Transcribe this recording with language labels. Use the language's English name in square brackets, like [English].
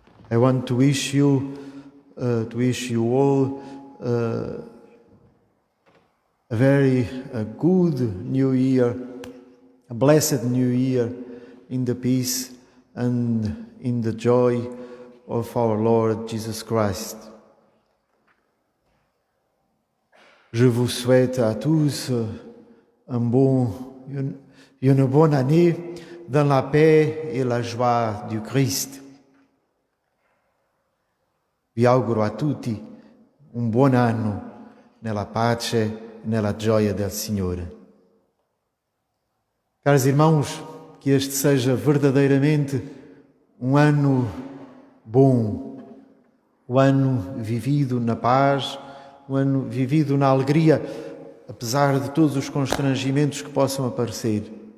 [English] I want to wish you all a very good New Year, a blessed New Year in the peace and in the joy of our Lord Jesus Christ. [French] Je vous souhaite à tous une bonne année dans la paix et la joie du Christ. [Italian] Vi auguro a tutti un buon anno nella pace e nella gioia del Signore. [Portuguese] Caros irmãos, que este seja verdadeiramente um ano bom, um ano vivido na paz, um ano vivido na alegria, apesar de todos os constrangimentos que possam aparecer.